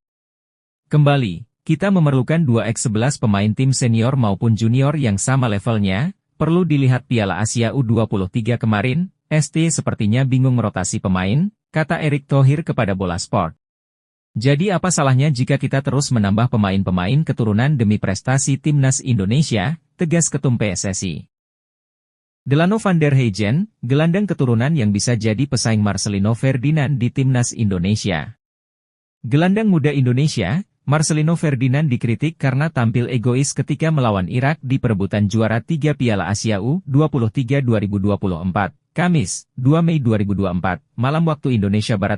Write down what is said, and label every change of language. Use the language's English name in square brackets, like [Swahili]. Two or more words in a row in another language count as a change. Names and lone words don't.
[Indonesian] Kembali, kita memerlukan 2x11 pemain tim senior maupun junior yang sama levelnya, perlu dilihat Piala Asia U23 kemarin, ST sepertinya bingung merotasi pemain, kata Erick Thohir kepada Bola Sport. Jadi apa salahnya jika kita terus menambah pemain-pemain keturunan demi prestasi timnas Indonesia, tegas ketum PSSI. Delano van der Heijden, gelandang keturunan yang bisa jadi pesaing Marcelino Ferdinand di timnas Indonesia. Gelandang muda Indonesia, Marcelino Ferdinand dikritik karena tampil egois ketika melawan Irak di perebutan juara 3 Piala Asia U23 2024, Kamis, 2 Mei 2024, malam waktu Indonesia Barat.